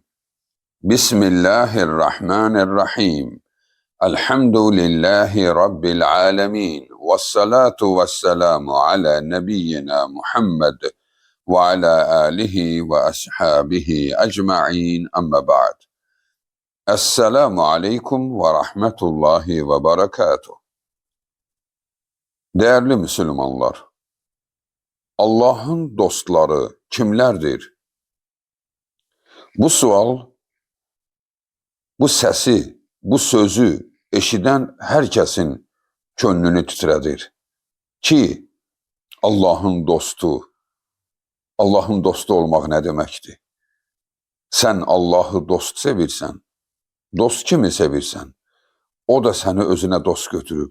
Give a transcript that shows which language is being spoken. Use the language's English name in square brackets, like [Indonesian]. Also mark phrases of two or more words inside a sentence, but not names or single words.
[Arabic] بسم الله الرحمن الرحيم. الحمد لله رب العالمين، والصلاة والسلام على نبينا محمد وعلى آله وأصحابه أجمعين، أما بعد. السلام عليكم ورحمة الله وبركاته. [Turkish] Değerli Müslümanlar, Allah'ın dostları kimlerdir? [Azerbaijani] Bu sual, bu səsi, bu sözü eşidən hər kəsin könlünü titrədir. Ki, Allah'ın dostu olmaq nə deməkdir? Sən Allah'ı dost sevirsən, dost kimi sevirsən, o da səni özünə dost götürüb.